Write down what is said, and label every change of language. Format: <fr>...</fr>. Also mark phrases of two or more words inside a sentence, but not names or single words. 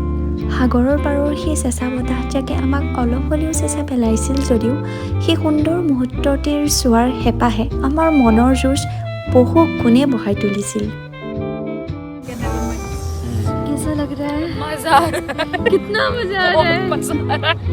<as>সাগৰৰ পাৰৰ সেই চেঁচা বতাহজাকে আমাক অলপ হ'লেও চেঁচা পেলাইছিল যদিও সেই সুন্দৰ মুহূৰ্তটিৰ চোৱাৰ হেঁপাহে আমাৰ মনৰ যুঁজ বহু গুণে বঢ়াই তুলিছিল।</as> <hi>कैसा लग रहा है? मजा आ रहा है। कितना मजा आ रहा है? मजा आ रहा है।</hi>